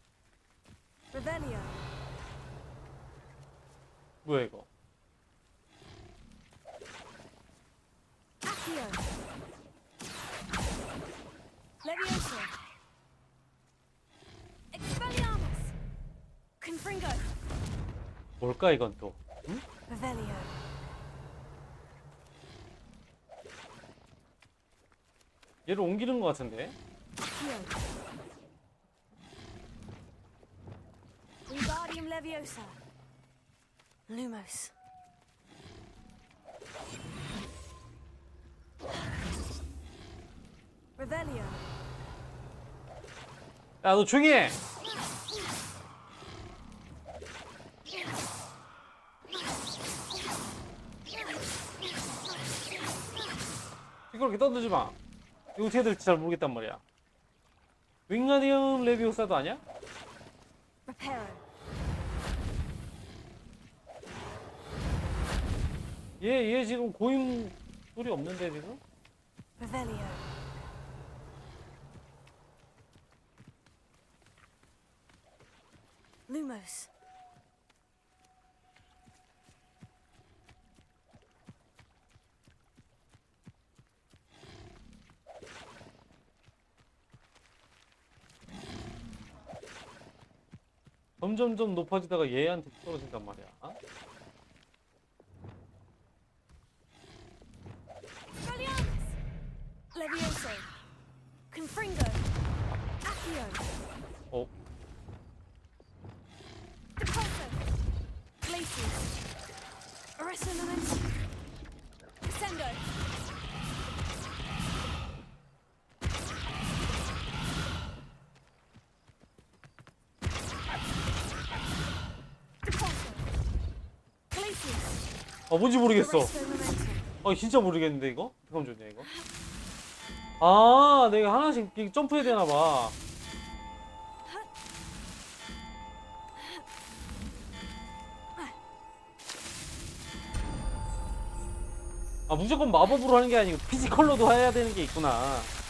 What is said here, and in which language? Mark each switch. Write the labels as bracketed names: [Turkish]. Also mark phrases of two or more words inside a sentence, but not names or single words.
[Korean] Revelio. 뭐야 이거? Accio. Levioso. Expelliarmus. Confringo. 뭘까 이건 또? 응? Revelio. 얘를 옮기는 것 같은데? Accio. Wingardium Leviosa. Lumos. Revelio. 야, 너 조용히 해! 시끄럽게 떠들지 마. 이거 어떻게 될지 잘 모르겠단 말이야. 윙가디움 레비오사도 아니야? Reparo. 얘 지금 고임 소리 없는데 지금? Revelio. Lumos. 점점점 높아지다가 얘한테 떨어진단 말이야. Expelliarmus. Levioso. Confringo. Accio. 어? Depulso. Glacius. Arresto Momentum. Descendo. Depulso. Glacius. 뭔지 모르겠어. Arresto Momentum. 진짜 모르겠는데 이거? 어떻게 하면 좋냐 이거? 아, 내가 하나씩 이렇게 점프해야 되나봐. 아, 무조건 마법으로 하는 게 아니고 피지컬로도 해야 되는 게 있구나.